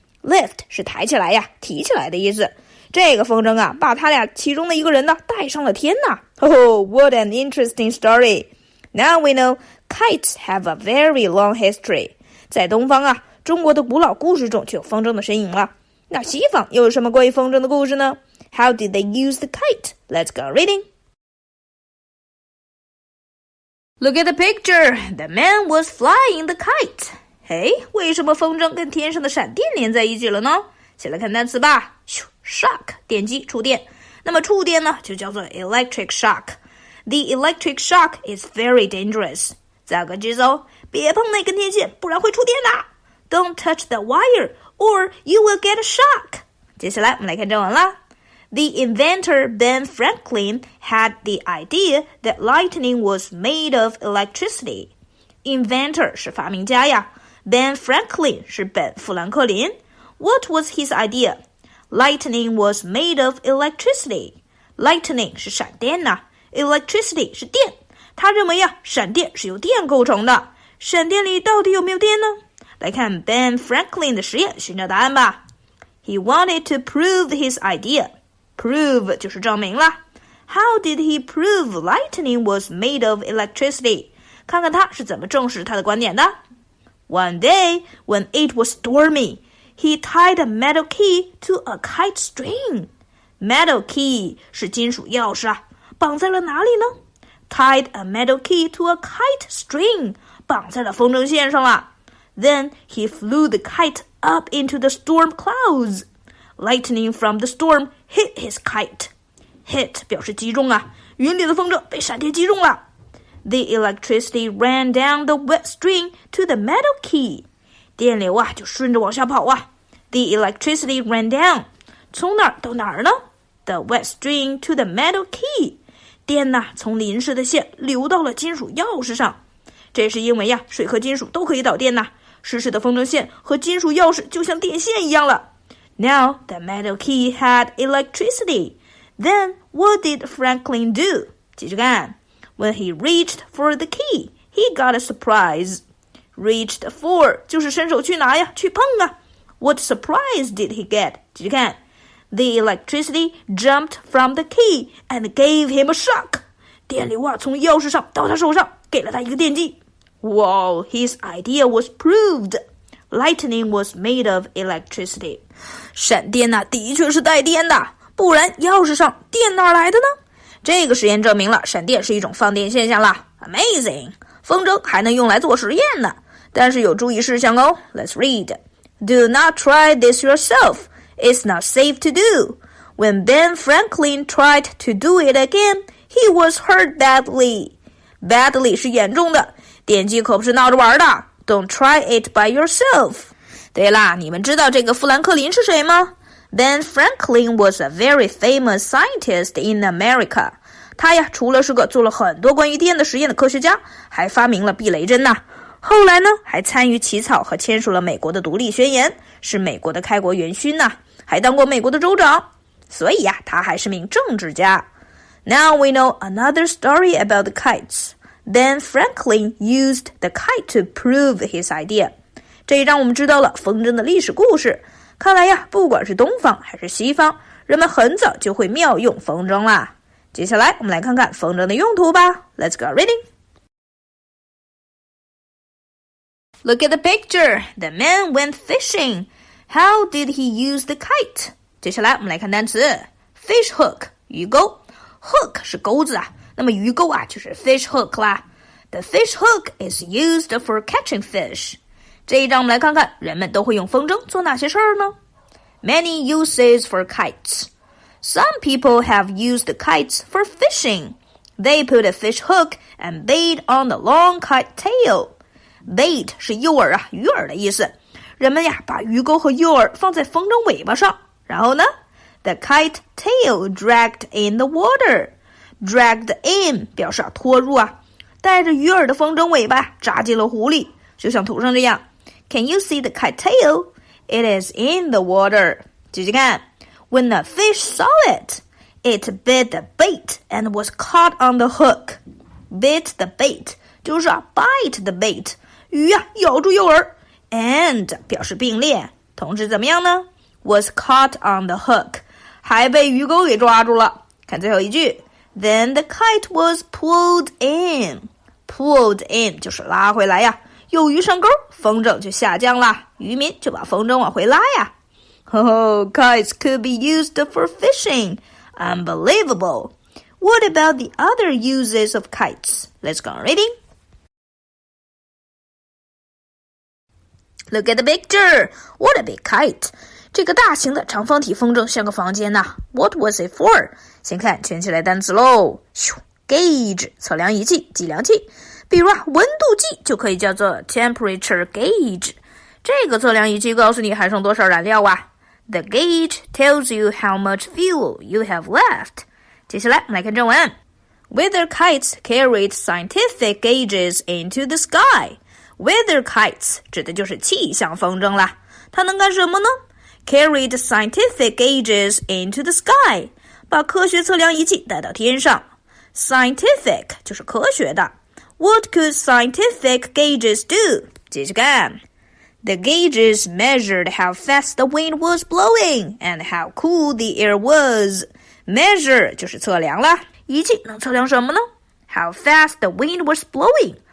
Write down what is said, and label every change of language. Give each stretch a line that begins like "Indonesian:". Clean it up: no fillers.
Chinese: Lift 是抬起来呀，提起来的意思。这个风筝啊，把他俩其中的一个人呢带上了天呐。
English: what an interesting story.Now we know kites have a very long history.
Chinese: 在东方啊，中国的古老故事中就有风筝的身影了。那西方又有什么关于风筝的故事呢？
English: How did they use the kite? Let's go reading. Look at the picture. The man was flying the kite.
Chinese: 为什么风筝跟天上的闪电连在一起了呢？先来看单词吧。 Shock 电击触电，那么触电呢就叫做 electric shock.
English: The electric shock is very dangerous.
Chinese: 咋个记住？别碰那根天线，不然会触电的。
English: Don't touch the wire, or you will get a shock.
Chinese: 接下来我们来看正文啦。
English: The inventor Ben Franklin had the idea that lightning was made of electricity.
Chinese: Inventor 是发明家呀 ，Ben Franklin 是本·富兰克林。
English: What was his idea? Lightning was made of electricity.
Chinese: Lightning 是闪电呐。Electricity 是电，他认为呀，闪电是由电构成的。闪电里到底有没有电呢？来看 Ben Franklin 的实验，寻找答案吧。
English: He wanted to prove his idea.
Chinese: Prove 就是证明啦。
English: How did he prove lightning was made of electricity?
Chinese: 看看他是怎么证实他的观点的。
English: One day, when it was stormy, he tied a metal key to a kite string.
Chinese: Metal key 是金属钥匙啊。绑在了哪里呢？
English: Tied a metal key to a kite string.
Chinese: 绑在了风筝线上了。
English: Then he flew the kite up into the storm clouds. Lightning from the storm hit his kite.
Chinese: Hit 表示击中啊，云里的风筝被闪电击中了。
English: The electricity ran down the wet string to the metal key.
Chinese: 电流啊就顺着往下跑啊。
English: The electricity ran down.
Chinese: 从哪儿到哪儿呢？
English: The wet string to the metal key.
Chinese: 电呐，从淋湿的线流到了金属钥匙上，这是因为呀，水和金属都可以导电呐。湿湿的风筝线和金属钥匙就像电线一样了。
English: Now the metal key had electricity. Then what did Franklin do?
Chinese: 继续看
English: When he reached for the key, he got a surprise.
Chinese: Reached for 就是伸手去拿呀，去碰啊。
English: What surprise did he get?
Chinese: 继续看
English: The electricity jumped from the key and gave him a shock.
Chinese: 电流啊，从钥匙上到他手上，给了他一个电击。
English: Wow, his idea was proved. Lightning was made of electricity.
Chinese: 闪电呐，的确是带电的，不然钥匙上电哪来的呢？这个实验证明了闪电是一种放电现象啦。
English: Amazing!
Chinese: 风筝还能用来做实验呢，但是有注意事项哦。
English: Let's read. Do not try this yourself.It's not safe to do. When Ben Franklin tried to do it again, he was hurt badly.
Chinese: Badly 是严重的，电击可不是闹着玩的。
English: Don't try it by yourself.
Chinese: 对啦，你们知道这个富兰克林是谁吗？
English: Ben Franklin was a very famous scientist in America.
Chinese: 他呀，除了是个做了很多关于电的实验的科学家，还发明了避雷针呐。后来呢，还参与起草和签署了美国的独立宣言，是美国的开国元勋呐。还当过美国的州长，所以呀，他还是名政治家。
English: Now we know another story about the kites. Ben Franklin used the kite to prove his idea.
Chinese: 这也让我们知道了风筝的历史故事。看来呀，不管是东方还是西方，人们很早就会妙用风筝啦。接下来我们来看看风筝的用途吧。
English: Let's go reading. Look at the picture. The man went fishing.How did he use the kite?
Chinese: 接下来我们来看单词 fish hook 鱼钩 hook 是钩子啊，那么鱼钩啊就是 fish hook 啦。
English: The fish hook is used for catching fish.
Chinese: 这一章我们来看看人们都会用风筝做哪些事儿呢？
English: Many uses for kites. Some people have used kites for fishing. They put a fish hook and bait on the long kite tail.
Chinese: Bait 是诱饵啊，鱼饵的意思。人们呀，把鱼钩和诱饵放在风筝尾巴上，然后呢 ，
English: the kite tail dragged in the water.
Chinese: Dragged in 表示拖入啊，带着鱼饵的风筝尾巴扎进了湖里，就像图上这样。
English: Can you see the kite tail? It is in the water.
Chinese: 继续看
English: ，When the fish saw it, it bit the bait and was caught on the hook. Bit the bait
Chinese: 就是
English: bite the bait，
Chinese: 鱼呀咬住诱饵 ，and 表示并列，同时怎么样呢 ？
English: Was caught on the hook，
Chinese: 还被鱼钩给抓住了。看最后一句
English: ，Then the kite was pulled in.
Chinese: Pulled in 就是拉回来呀，有鱼上钩，风筝就下降啦，渔民就把风筝往回拉呀。
English: Oh, kites could be used for fishing. Unbelievable. What about the other uses of kites? Let's go on reading. Look at the picture. What a big kite.
Chinese: 这个大型的长方体风筝像个房间呐。
English: What was it for?
Chinese: 先看圈起来单词喽。 Gauge 测量仪器，计量器。比如温度计就可以叫做 temperature gauge。这个测量仪器告诉你还剩多少燃料啊。
English: The gauge tells you how much fuel you have left.
Chinese: 接下来我们来看正文。
English: Weather kites carried scientific gauges into the sky.
Chinese: Weather kites 指的就是气象风筝啦。它能干什么呢？
English: Carried scientific gauges into the sky.
Chinese: 把科学测量仪器带到天上。Scientific 就是科学的。
English: What could scientific gauges do?
Chinese: 继续看。
English: The gauges measured how fast the wind was blowing and how cool the air was.
Chinese: Measure 就是测量啦，仪器能测量什么呢？
English: How fast the wind was blowing.